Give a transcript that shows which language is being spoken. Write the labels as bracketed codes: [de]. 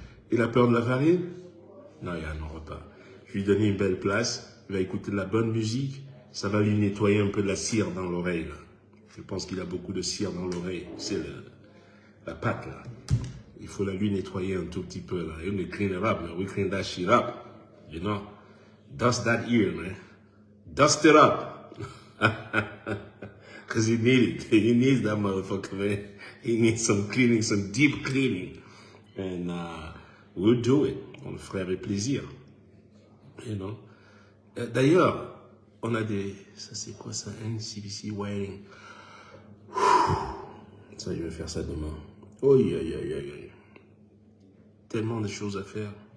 [fr] Il a peur de la farine? Non, il n'en aura pas. Je lui ai donné une belle place, il va écouter de la bonne musique, ça va lui nettoyer un peu de la cire dans l'oreille. Je pense qu'il a beaucoup de cire dans l'oreille, c'est la pâte là. Il faut la lui nettoyer un tout petit peu là. [en] And we clean it up, man. We clean that shit up. You know? Dust that ear, man. Dust it up. Because he needs it. He needs that motherfucker, man. He needs some cleaning, some deep cleaning. And we'll do it. [fr] On le ferait avec plaisir. [en] You know? [fr] D'ailleurs, on a des... Ça, c'est quoi ça? [en] NCBC wiring. [fr] Ça, je vais faire ça demain. Oh, aïe, aïe, aïe, aïe. Tellement de choses à faire.